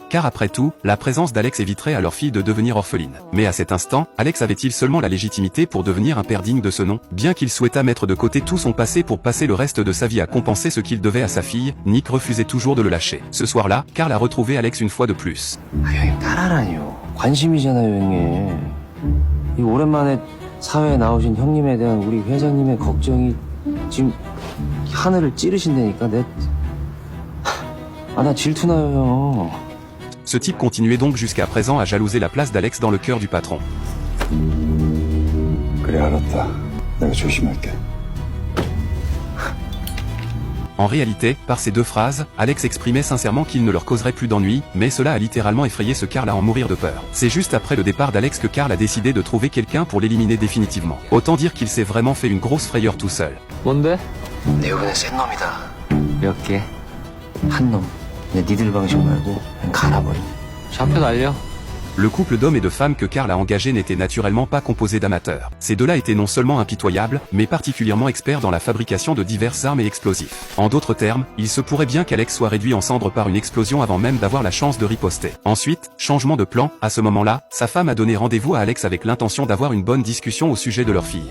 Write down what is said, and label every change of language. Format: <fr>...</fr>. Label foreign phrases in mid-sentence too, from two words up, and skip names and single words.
<fr>Car après tout, la présence d'Alex éviterait à leur fille de devenir orpheline. Mais à cet instant, Alex avait-il seulement la légitimité pour devenir un père digne de ce nom? Bien qu'il souhaitât mettre de côté tout son passé pour passer le reste de sa vie à compenser ce qu'il devait à sa fille, Nick refusait toujours de le lâcher. Ce soir-là, Carl a retrouvé Alex une fois de plus.</fr> <ko>아, 형님 따라라니요. 관심이잖아요, 형님. 이 오랜만에 사회에 나오신 형님에 대한 우리 회장님의 걱정이 지금 하늘을 찌르신다니까. 나 질투나요, 형.</ko> <fr>Ce type continuait donc jusqu'à présent à jalouser la place d'Alex dans le cœur du patron.</fr> <ko>그래 알았다. 내가 조심할게.</ko> <fr>En réalité, par ces deux phrases, Alex exprimait sincèrement qu'il ne leur causerait plus d'ennui, mais cela a littéralement effrayé ce Carl à en mourir de peur. C'est juste après le départ d'Alex que Carl a décidé de trouver quelqu'un pour l'éliminer définitivement. Autant dire qu'il s'est vraiment fait une grosse frayeur tout seul.</fr> <ko>뭔데? 내 이번엔 센 놈이다. 몇 개? 한 놈. 내 니들 방식 말고 그냥 갈아버려. 좌표 날려.</ko> <fr>Le couple d'hommes et de femmes que Carl a engagé n'était naturellement pas composé d'amateurs. Ces deux-là étaient non seulement impitoyables, mais particulièrement experts dans la fabrication de diverses armes et explosifs. En d'autres termes, il se pourrait bien qu'Alex soit réduit en cendres par une explosion avant même d'avoir la chance de riposter. Ensuite, changement de plan, à ce moment-là, sa femme a donné rendez-vous à Alex avec l'intention d'avoir une bonne discussion au sujet de leur fille.</fr>